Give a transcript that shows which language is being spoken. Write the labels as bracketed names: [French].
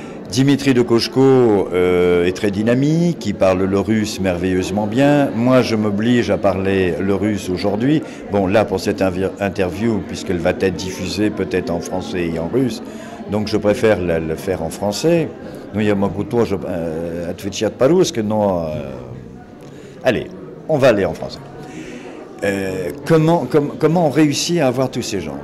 [French] Dimitri de Koshko est très dynamique, il parle le russe merveilleusement bien. Moi, je m'oblige à parler le russe aujourd'hui. Bon, là, pour cette interview, puisqu'elle va être diffusée peut-être en français et en russe, donc je préfère le faire en français. [Russian] Ну, я могу тоже отвечать по-русски, но... [French] Allez, on va aller en français. Comment on réussit à avoir tous ces gens?